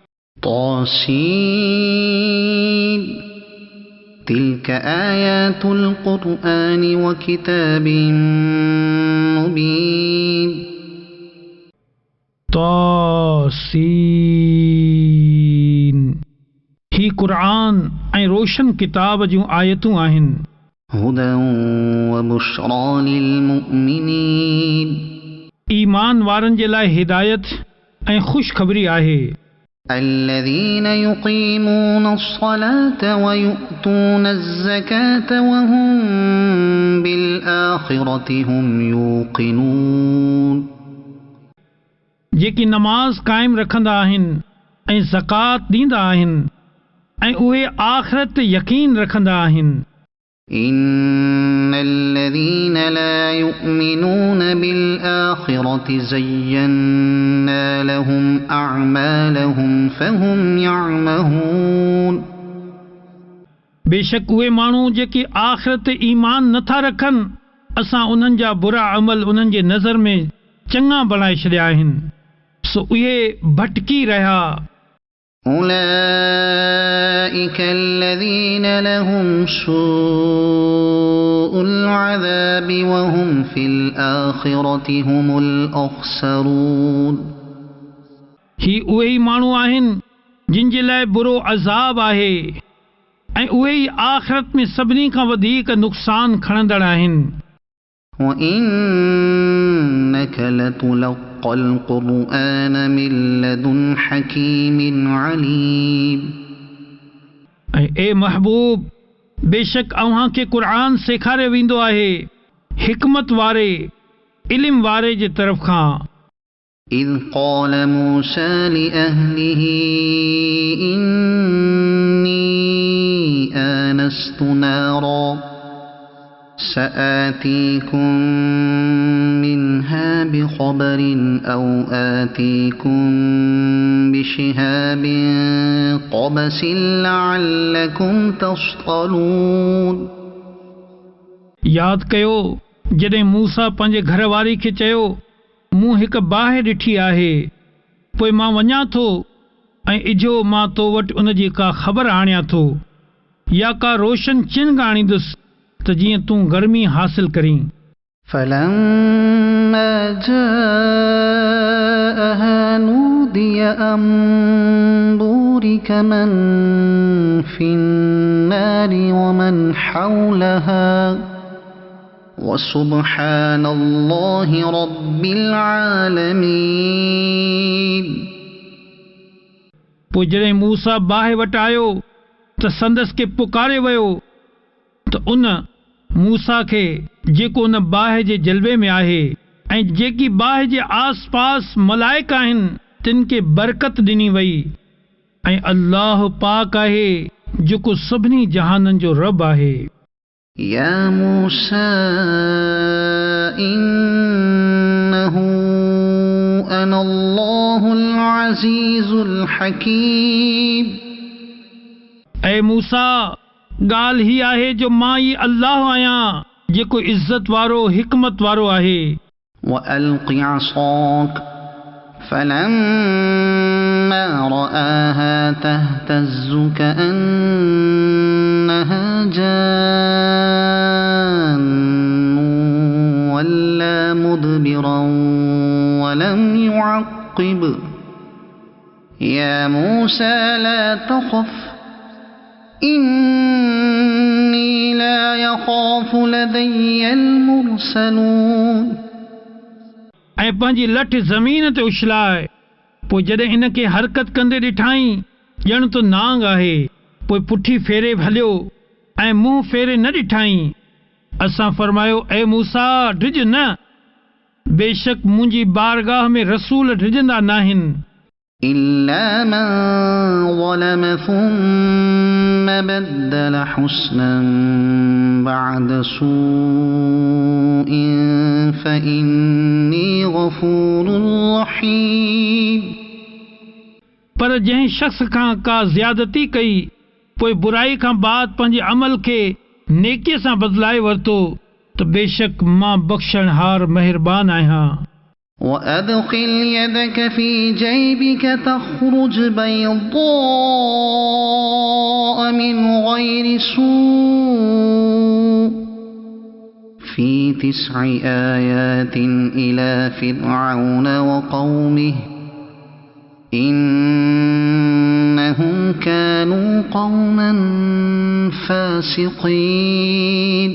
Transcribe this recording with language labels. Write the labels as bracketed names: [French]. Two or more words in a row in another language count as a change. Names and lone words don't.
[Arabic] طس تلك آيات القرآن وكتاب مبين. [Sindhi] तासीन ही क़ुरआन ऐं रोशन किताब जूं आयतूं आहिनि। [Arabic] هدى وبشرى للمؤمنين [Sindhi] ईमान वारनि जे लाइ हिदायत ऐं ख़ुशख़बरी आहे। [Arabic] الذين يقيمون الصلاة ويؤتون الزكاة وهم بالآخرة هم يوقنون [Sindhi] जेकी नमाज़ क़ाइमु रखंदा आहिनि ऐं ज़कात ॾींदा आहिनि ऐं उहे आख़िरत ते यकीन रखंदा आहिनि। [Arabic] إن الذين لا يؤمنون بالآخرة زينا لهم أعمالهم فهم يعمهون [Sindhi] बेशक उहे माण्हू जेके आख़िरत ते ईमान नथा रखनि असां उन्हनि जा बुरा अमल उन्हनि जे नज़र में चङा बणाए छॾिया आहिनि, सो उहे भटकी रहिया। [Arabic] أولئك الذين لهم سوء العذاب وهم في الآخرة هم الأخسرون [Sindhi] ही उहे ई माण्हू आहिनि जिन जे लाइ बुरो अज़ाब आहे ऐं उहे ई आख़िरत में सभिनी खां वधीक नुक़सान खणंदड़ आहिनि। [Arabic] وإنك لتلقى القرآن من لدن حكيم عليم [Sindhi] ऐं ए महबूब बेशक अव्हां खे क़ुरआन सेखारियो वेंदो आहे हिकमत वारे इल्म वारे जे तरफ़ खां। [Arabic] إذ قال موسى لأهله إني آنست نارا سآتيكم منها بخبر أو آتيكم بشهاب قبس لعلكم تصطلون [Sindhi] याद कयो जॾहिं मूसा पंहिंजे घर वारी खे चयो मूं हिकु बाहि ॾिठी आहे, पोइ मां वञा थो ऐं इझो मां तो वटि उन जी का ख़बर आणियां थो या का रोशन चिन्ह आणींदुसि त जीअं तूं गर्मी हासिल करीं। [Arabic] فلما جاءها نودي أن بورك من في النار ومن حولها وسبحان الله رب العالمين [Sindhi] पोइ जॾहिं मूसा बाहि वटि आयो त संदसि खे पुकारे वियो त उन मूसा खे जेको उन बाहि जे जलवे में आहे ऐं जेकी बाहि जे आस पास मलाइक आहिनि तिन खे बरकत ॾिनी वई ऐं अल्लाह पाक आहे जेको सभिनी जहाननि जो रब आहे। [Arabic] يا موسى إنه أنا الله العزيز الحكيم [Sindhi] ऐं मूसा ॻाल्हि ही आहे जो मां ई अल्लाह आहियां जेको इज़त वारो हिकमत वारो आहे। [Arabic] وألق عصاك فلما رآها تهتز كأنها جان ولا مدبرا ولم يعقب يا موسى لا تخف إني لا يخاف لدي المرسلون [Sindhi] ऐं पंहिंजी लठ ज़मीन ते उछलाए, पोइ जॾहिं इन खे हरकत कंदे ॾिठाई ॼण त नांग आहे, पोइ पुठी फेरे हलियो ऐं मुंहुं फेरे न ॾिठाई। असां फरमायो ऐ मूसा डिॼ न, बेशक मुंहिंजी बारगाह में रसूल डिॼंदा नाहिनि। [Arabic] إلا من ظلم ثم بدل حسنا بعد سوء فإني غفور رحيم [Sindhi] पर जंहिं शख़्स खां का ज़्यादती कई पोइ बुराई खां बाद पंहिंजे अमल खे नेकीअ सां बदिलाए वरितो त बेशक मां बख़्शणहार महिरबान आहियां. [Arabic] وأدخل يدك في جيبك تخرج بيضاء من غير سوء في 9 آيات إلى فرعون وقومه إنهم كانوا قوما فاسقين.